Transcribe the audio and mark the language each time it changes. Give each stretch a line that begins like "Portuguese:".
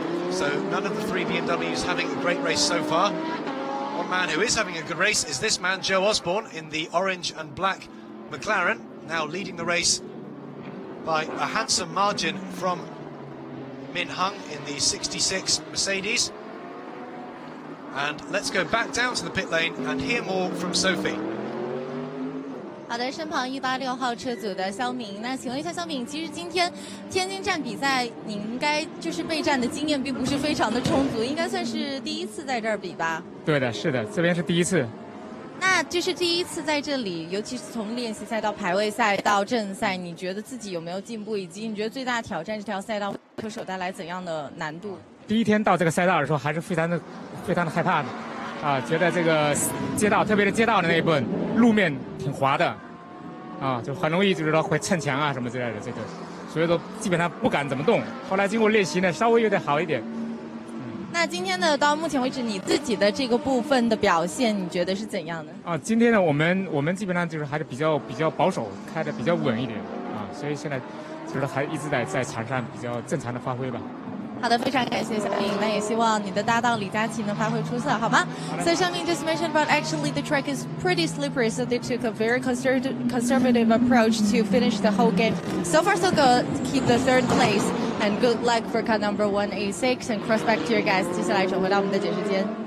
English: So none of the 3 BMWs having a great race so far. One man who is having a good race is this man, Joe Osborne, in the orange and black McLaren, now leading the race by a handsome margin from Min Hung in the 66 Mercedes. And let's go back down to the pit lane and hear more from Sophie.
Chinese: 好的，身旁186号车组的肖明，那请问一下肖明，其实今天天津站比赛，你应该就是备战的经验并不是非常的充足，应该算是第一次在这儿比吧？对的，是的，这边是第一次。那就是第一次在这里，尤其是从练习赛到排位赛到正赛，你觉得自己有没有进步，以及你觉得最大的挑战这条赛道车手带来怎样的难度？第一天到这个赛道的时候，还是非常的害怕的，觉得这个街道，特别是街道的那一部分路面挺滑的，就很容易就是说会蹭墙啊什么之类的，这个，所以说基本上不敢怎么动。后来经过练习呢，稍微有点好一点。那今天的到目前为止，你自己的这个部分的表现，你觉得是怎样的？今天呢，我们基本上就是还是比较保守，开的比较稳一点所以现在就是还一直在场上比较正常的发挥吧。好的，非常感谢小明，那也希望你的搭档李佳琦能发挥出色，好吗？
English: So Xiaoming just mentioned about actually the track is pretty slippery, so they took a very conservative approach to finish the whole game. So far so good, keep the 3rd place, and good luck for car number 186 and cross back to your guys.
Chinese: 接下来转回到我们的解释间。